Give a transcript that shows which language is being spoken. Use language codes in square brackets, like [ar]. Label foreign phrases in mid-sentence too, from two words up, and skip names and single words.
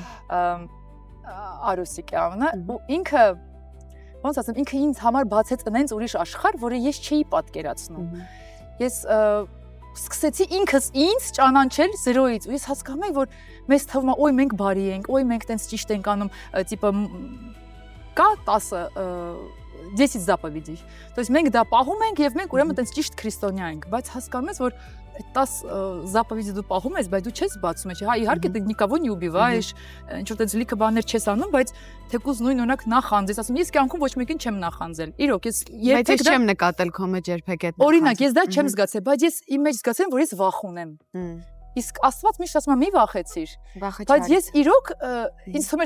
[hy] Արուսիկ է անունը, ու ինքը, ոնց ասեմ, ինքը ինձ համար բացեց այնց ուրիշ աշխարհ, որը ես չէի պատկերացնում։ Ես սկսեցի ինքս ինձ ճանաչել զրոյից, ու ես հասկանում եմ, որ մեզ թվում է, օй մենք բարի ենք, օй մենք տենց ճիշտ ենք անում, տիպը կա 10 заповедей։ [ru] То есть [hy] մենք դա պահում ենք եւ մենք ուրեմն տենց ճիշտ քրիստոնյա ենք, բայց հասկանում ես, որ 10 заповеди դու պահում ես, բայց դու չես բացում, հա, իհարկե դու [ru] никого не убиваешь, [hy] ինչ որ տենց լիքը բաներ չես անում, բայց թեկուզ նույն օրինակ նախանձես, ասում ես կյանքում ոչ մեկին չեմ նախանձել։ Իրոք ես երբեք չեմ նկատել քո մեջ երբեք այդ։ Օրինակ, ես դա չեմ զգացել, բայց ես իմ մեջ զգացել եմ, որ ես վախ ունեմ։ Իսկ Աստված միշտ ասում է՝ մի վախեցիր։ Բայց ես իրոք ինձ թվում